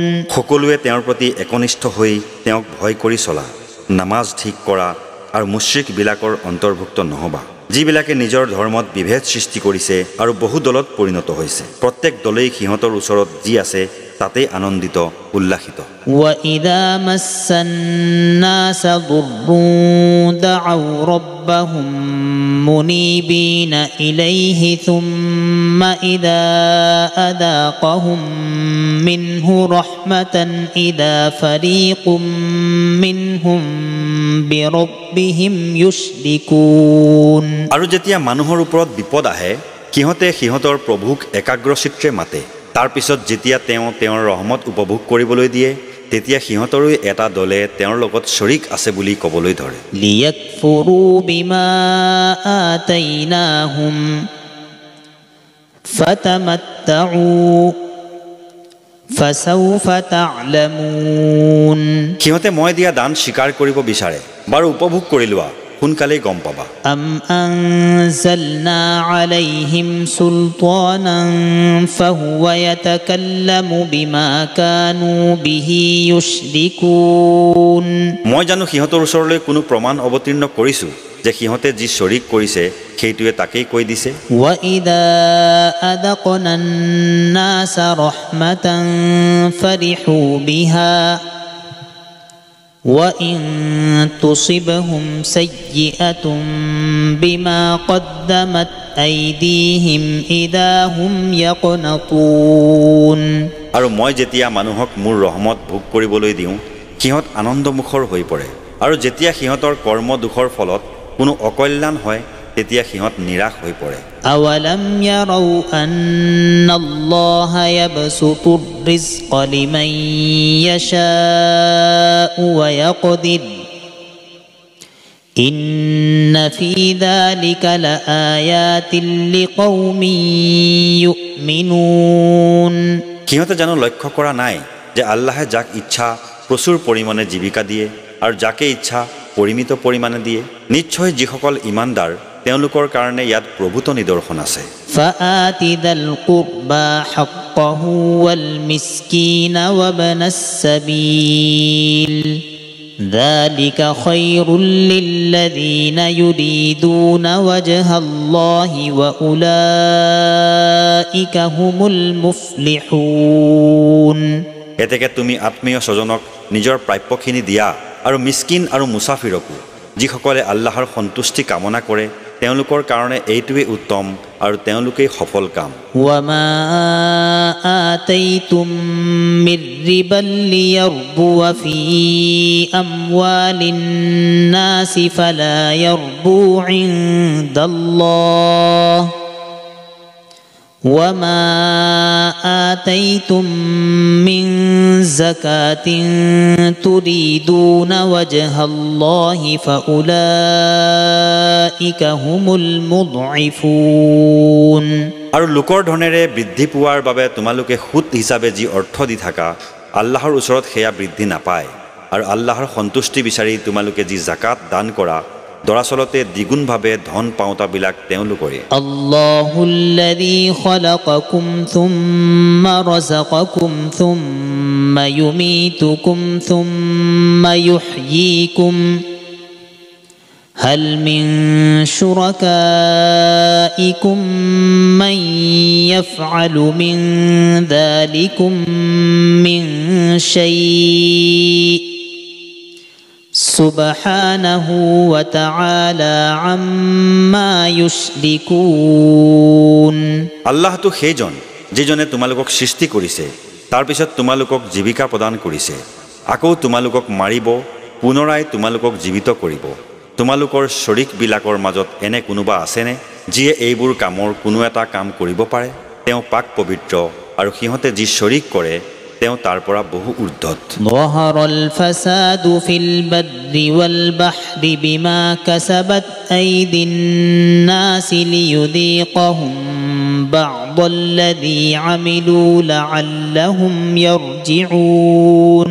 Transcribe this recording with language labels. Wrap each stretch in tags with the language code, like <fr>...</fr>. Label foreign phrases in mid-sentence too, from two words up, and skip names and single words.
<as>সকলোৱে তেওঁৰ প্ৰতি একনিষ্ঠ হৈ তেওঁক ভয় কৰি চলা নামাজ ঠিক কৰা আৰু মুশ্ৰিকবিলাকৰ অন্তৰ্ভুক্ত নহবা যিবিলাকে নিজৰ ধৰ্মত বিভেদ সৃষ্টি কৰিছে আৰু বহু দলত পৰিণত হৈছে প্ৰত্যেক দলেই সিহঁতৰ ওচৰত যি আছে তাতে আনন্দিত উল্লাসিত</as> <ar>وَإِذَا مَسَّ النَّاسَ ضُرٌّ دَعَوْا رَبَّهُم مُنِيبِينَ إِلَيْهِ ثُمَّ إِذَا أَذَاقَهُم مِّنْهُ رَحْمَةً إِذَا فَرِيقٌ مِّنْهُم بِرَبِّهِمْ يُشْرِكُونَ</ar> <as>আৰু যেতিয়া মানুহৰ ওপৰত বিপদ আহে কিহতে সিহঁতৰ প্ৰভুক একাগ্ৰচিত্ৰে মাতে তাৰ পিছত যেতিয়া তেওঁৰ ৰহমত উপভোগ কৰিবলৈ দিয়ে তেতিয়া সিহঁতৰো এটা দলে তেওঁৰ লগত শৰীক আছে বুলি ক'বলৈ ধৰে</as> <ar>لِيَكْفُرُوا بِمَا آتَيْنَاهُمْ فَتَمَتَّعُوا فَسَوْفَ تَعْلَمُونَ</ar> <as>সিহঁতে মই দিয়া দান স্বীকাৰ কৰিব বিচাৰে বাৰু উপভোগ কৰি লোৱা সোনকালেই গম পাবা।</as> <ar>أم أنزلنا عليهم سلطانا فهو يتكلم بما كانوا به يشركون</ar> <as>মই জানো সিহঁতৰ ওচৰলৈ কোনো প্ৰমাণ অৱতীৰ্ণ কৰিছোঁ যে সিহঁতে যি শৰীক কৰিছে সেইটোৱে তাকেই কৈ দিছে।</as> <ar>وإذا أذقنا الناس رحمة فرحوا بها وإن تصبهم سيئة بما قدمت أيديهم إذا هم يقنطون</ar> <as>আৰু মই যেতিয়া মানুহক মোৰ ৰহমত ভোগ কৰিবলৈ দিওঁ সিহঁত আনন্দমুখৰ হৈ পৰে আৰু যেতিয়া সিহঁতৰ কৰ্ম দুখৰ ফলত কোনো অকল্যাণ হয় তেতিয়া সিহঁত নিৰাশ হৈ পৰে।</as> <ar>أولم يروا أن الله يبسط الرزق لمن يشاء ويقدر إن في ذلك لآيات لقوم يؤمنون</ar> <as>সিহঁতে জানো লক্ষ্য কৰা নাই যে আল্লাহে যাক ইচ্ছা প্ৰচুৰ পৰিমাণে জীৱিকা দিয়ে আৰু যাকে ইচ্ছা পৰিমিত পৰিমাণে দিয়ে। নিশ্চয় যিসকল ইমানদাৰ তেওঁলোকৰ কাৰণে ইয়াত প্ৰভূত নিদৰ্শন আছে।</as> <ar>فآت ذا القربى حقه والمسكين وابن السبيل ذلك خير للذين يريدون وجه الله وأولئك هم المفلحون</ar> <as>এতেকে তুমি আত্মীয় স্বজনক নিজৰ প্ৰাপ্যখিনি দিয়া আৰু মিস্কিন আৰু মুছাফিৰকো যিসকলে আল্লাহৰ সন্তুষ্টি কামনা কৰে তেওঁলোকৰ কাৰণে এইটোৱে উত্তম আৰু তেওঁলোকেই সফল কাম।</as> <ar>وما آتيتم من ربا ليربو في أموال الناس فلا يربو عند الله وما آتيتم من زكاة تريدون وجه الله فأولئك هم المضعفون</ar> <as>আৰু লোকৰ ধনেৰে বৃদ্ধি পোৱাৰ বাবে তোমালোকে সুদ হিচাপে যি অৰ্থ দি থাকা আল্লাহৰ ওচৰত সেয়া বৃদ্ধি নাপায় আৰু আল্লাহৰ সন্তুষ্টি বিচাৰি তোমালোকে যি জাকাত দান কৰা দৰাচলতে দ্বিগুণভাৱে ধন পাওঁতাবিলাক তেওঁলোকৰে।</as> <ar>اللَّهُ الَّذِي خَلَقَكُمْ ثُمَّ رَزَقَكُمْ ثُمَّ يُمِيتُكُمْ ثُمَّ يُحْيِيكُمْ هَلْ مِنْ شُرَكَائِكُمْ مَنْ يَفْعَلُ مِنْ ذَٰلِكُمْ مِنْ شَيْءٍ سُبْحَانَهُ وَتَعَالَىٰ عَمَّا يُشْرِكُونَ</ar> <as>আল্লাহটো সেইজন যিজনে তোমালোকক সৃষ্টি কৰিছে তাৰ পিছত তোমালোকক জীৱিকা প্ৰদান কৰিছে আকৌ তোমালোকক মাৰিব পুনৰাই তোমালোকক জীৱিত কৰিব। তোমালোকৰ শৰীকবিলাকৰ মাজত এনে কোনোবা আছেনে যিয়ে এইবোৰ কামৰ কোনো এটা কাম কৰিব পাৰে? তেওঁ পাক পবিত্ৰ আৰু সিহঁতে যি শৰীক কৰে তেওঁ তাৰ পৰা বহু ঊৰ্ধ্বত।</as> <ar>ظهرল الْفَسَادُ فِي الْبَرِّ وَالْبَحْرِ بِمَا كَسَبَتْ أَيْدِي النَّاسِ لِيُذِيقَهُمْ بَعْضَ الَّذِي عَمِلُوا لَعَلَّهُمْ يَرْجِعُونَ</ar>